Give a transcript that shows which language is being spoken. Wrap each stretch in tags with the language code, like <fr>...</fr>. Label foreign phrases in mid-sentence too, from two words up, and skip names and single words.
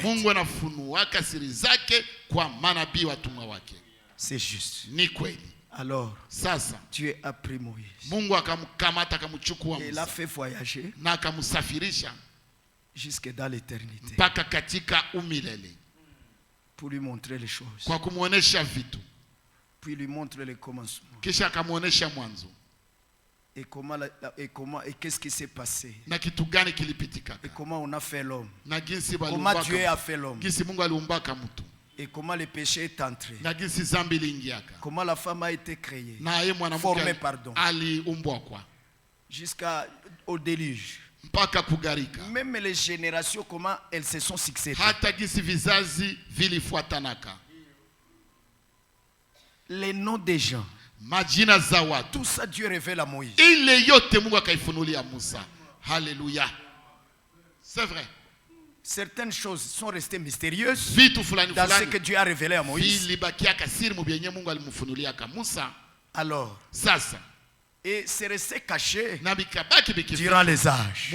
<sw>Mungu anafunuaka siri zake kwa manabii watumwa wake.</sw> <fr>C'est juste.</fr> <sw>Ni kweli.</sw> <fr>Alors,</fr> <sw>sasa</sw> <fr>Dieu a pris Moïse.</fr> <sw>Mungu akamkamata akamchukua</sw> <fr>et l'a fait voyager</fr> <sw>na akamsafirisha</sw> <fr>jusque dans l'éternité.</fr> <sw>Mpaka katika umilele.</sw> <fr>Pour lui montrer les choses.</fr> <sw>Kwa kumuonesha vitu.</sw> <fr>Puis lui montrer le commencement.</fr> <sw>Kisha akamuonesha mwanzo.</sw> <fr>Et comment et qu'est-ce qui s'est passé?</fr> <sw>Na kitu gani kilipitika?</sw> <fr>Et comment on a fait l'homme?</fr> <sw>Na jinsi</sw> <fr>comment Dieu a fait l'homme?</fr> <sw>Jinsi Mungu aliumbaka mtu.</sw> <fr>Et comment le péché est entré?</fr> <sw>Na jinsi zambi iliingiaka.</sw> <fr>Comment la femme a été créée?</fr> <sw>Na yeye mwanamke aliumbwa kwa.</sw> <fr>Jusqu'au déluge.</fr> <sw>Mpaka kugarika.</sw> <fr>Même les générations, comment elles se sont succédées.</fr> <sw>Hata jinsi vizazi vilifuatanaka.</sw> <fr>Les noms des gens.</fr> <sw>Majina za watu.</sw> <fr>Tout ça Dieu révèle à Moïse.</fr> <sw>Ile yote Mungu akaifunulia Musa.</sw> <fr>Hallelujah. C'est vrai. Certaines choses sont restées mystérieuses dans ce que Dieu a révélé à Moïse. Alors,</fr> <sw>sasa,</sw> <fr>et c'est resté caché durant les âges.</fr>